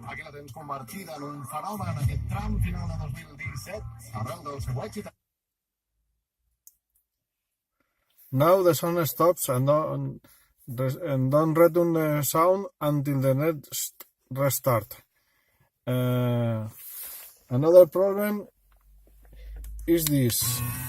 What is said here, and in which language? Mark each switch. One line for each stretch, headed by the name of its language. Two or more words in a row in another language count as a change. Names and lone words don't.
Catalan: tens convertida en un fenomen en aquest tram final de 2017 arrel del seu èxit.
English: Now the sun stops and don't return the sound until the next restart. Another problem is this.